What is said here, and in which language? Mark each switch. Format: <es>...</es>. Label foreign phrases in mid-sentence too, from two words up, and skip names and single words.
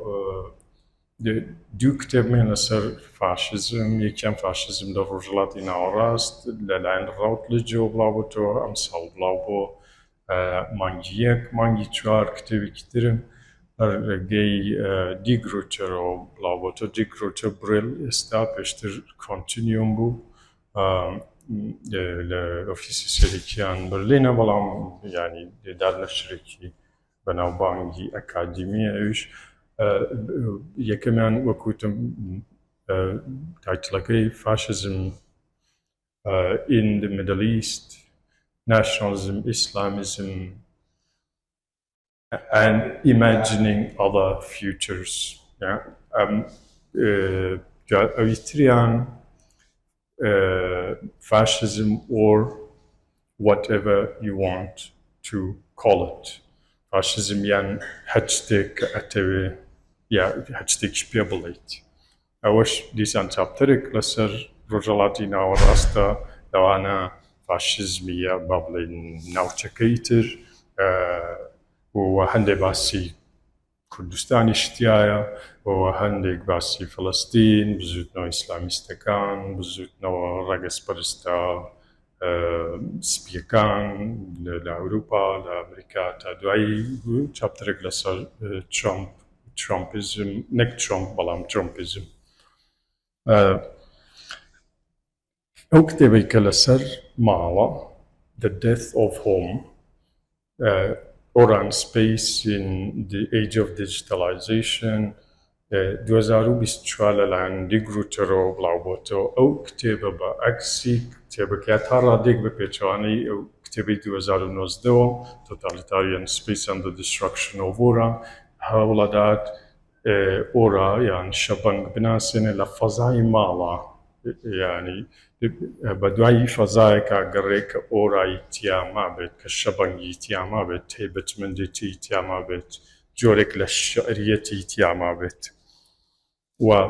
<ckb>دوو کتێبمێن لەسەر فاشزم یەکیان فاشزم لە ڕۆژهەڵاتی ناوەڕاست لەلایەن ڕاوتلجۆ بڵاو بۆتەوە ئەم ساڵ بڵاو بۆ مانگی 1 مانگی 4 کتێبێکی ترم ڕێگەی دیگروچەرەوە بڵاو بۆتەوە دیگروچە بڕێل ئێستا پێشتر کۆنتینیۆم بوو لە ئۆفیسی سەرەکییان بەرلینە بەڵام ینی دێدار لە شرێکی بەناوبانگی ئەکادیمیە ئەویش یەکەمیان وەکوتم تایتڵەکەی فاشزم in the Middle East, nationalism, Islamism and imagining other futures.</ckb> <en>Eritrean fascism or whatever you want to call it.</en> <ckb>Fascism yan هەچتێک ئەتەوێ یا هەچتێکی پێ بڵێیت ئەوەش دیسان چاپترێک لەسەر ڕۆژهەڵاتی ناوەڕاستە لەوانە فاشزمیە با بڵێن ناوچەکەی تر و هەندێک باسی کوردستانی شتیایە و هەندێک باسی فەڵەستین بزوتنەوە ئیسلامیستەکان بزوتنەوە ڕەگەزپەرستە سپیەکان لە ئەوروپا لە ئەمریکا تا دوایی چاپترێک لەسەر ترامپیزم نەک ترامپ بەڵام ترامپیزم ئەو کتێبەی کە لەسەر ماڵە The Death of Home or on Space in the Age of Digitalization 2024 لەلایەن دیگروچەرەوە بڵاو بۆتەوە ئەو کتێبە بە ئەکسی کتێبەکە تا ڕادێک بە پێچوانەی ئەو کتێبی 2019ەوە Totalitarian Space and the Destruction of Aura هەوڵەدات ئۆرا یان شەبەنگ بناسێنێ لە فەزای ماڵە ینی بە دوایی فەزایەکە گەڕێ کە ئۆرایی تیاما بێت کە شەبەنگی تیاما بێت تێبەتمەندێتی تیاما بێت جۆرێک لە شعریەتی تیاما بێت و</ckb>